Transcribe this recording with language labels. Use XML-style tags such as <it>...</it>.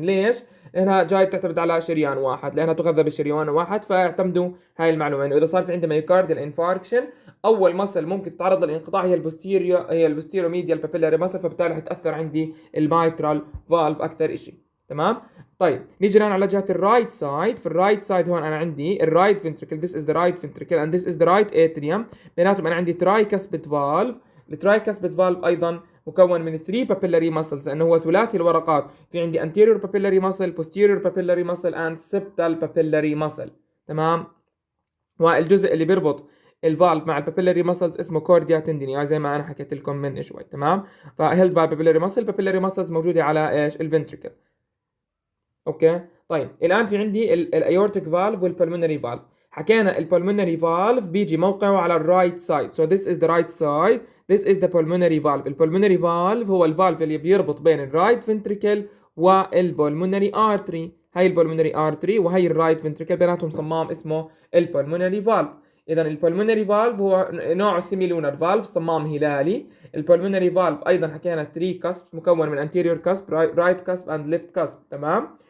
<ar>ليش؟ لانها جاي بتعتمد على شريان واحد، لانها تغذى بشريان واحد، فاعتمدوا هاي المعلومه انه اذا صار في عندي مايوكارديال انفاركشن اول مصل ممكن تتعرض للانقطاع هي البوستيروميديال بابيلاري ماسل، فبالتالي حتاثر عندي المايترال فالف اكثر شيء. تمام. طيب نيجي الان على جهه الرايت سايد. في الرايت سايد هون انا عندي الرايت فنتركل،</ar> <en>this is the right ventricle and this is the right atrium،</en> <ar>بيناتهم انا عندي ترايكاسبيد فالف. الترايكاسبيد فالف ايضا مكون من 3 papillary muscles لانه هو ثلاثي الورقات، في عندي</ar> <en>anterior papillary muscle، posterior papillary muscle</en> <ar>and septal papillary muscle. تمام. والجزء اللي بيربط الفالف مع البابيلاري ماسلز اسمه كورديا تنديني، زي ما انا حكيت لكم من شوي. تمام. فهيلد باي بابيلاري ماسل، بابيلاري ماسلز موجوده على ايش الفنتريكل. اوكي. طيب الان في عندي الايورتيك فالف والبلمونري فالف. حكينا البلمونري فالف بيجي موقعه على الرايت سايد،</ar> <en>so this is the right side, this is the pulmonary valve.</en> <ar>البلمونري فالف هو الفالف اللي بيربط بين الرايت فنتريكل والبلمونري ارتري. هاي البلمونري ارتري وهي الرايت فنتريكل بيناتهم صمام اسمه البلمونري فالف. اذا البلمونري فالف هو نوع سيميلونر فالف، صمام هلالي. البلمونري فالف ايضا حكينا 3 كاسب مكون من anterior كاسب، رايت كاسب اند ليفت كاسب. تمام.</ar>